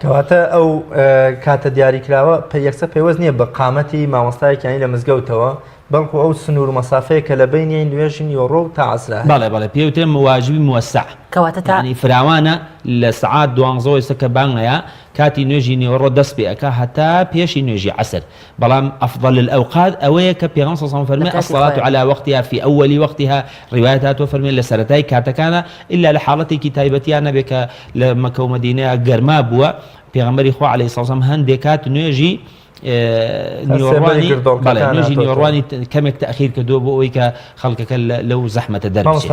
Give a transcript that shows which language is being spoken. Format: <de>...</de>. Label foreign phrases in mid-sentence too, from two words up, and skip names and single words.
<ckb>کەواتە ئەو کاتە دیاری کراوە یەکسە پێوەست نییە بە قامەتی مامۆستایەکانی لە مزگەوتەوە بەڵکو ئەو سنوور مەسافەیە کە لە بینی نوێژی نیوەڕۆ و تا عەسرە بەڵێ پێوتێ واجبی موەسع کەواتە ینی فراوانە لە سەعات 12 ئێستا کە بانگەیە کاتی نوێژی نیوەڕۆ دەست پێ ئەکا هەتا پێشی نوێژی عەسر بەڵام</ckb> <ar>ئەفضل الأوقات</ar> <ckb>ئەوەیە کە پێغەمبەر</ckb> <ar>صلی الله علیه</ar> <ckb>و فەرمێ</ckb> <ar>الصلاة على وقتها في أول وقتها</ar> <ckb>ڕیوایەت هاتووە فەرمێ لە سەرەتای کاتەکانە إلا لە حاڵەتێکی تایبەتیان نەبێ کە لە مەکە و مەدینەیە گەرما بووە پێغەمبەری خوا</ckb> <ar>عەلەیهی سەڵات وسەلام</ar> <ckb>هەندێک کات نوێژی نیۆڕوانی نوێژی نیۆڕوانی کەمێک تەخیر کردو بۆ ئەوەی کە خەڵکەکە لەو زەحمەتە دەربچێت.</ckb>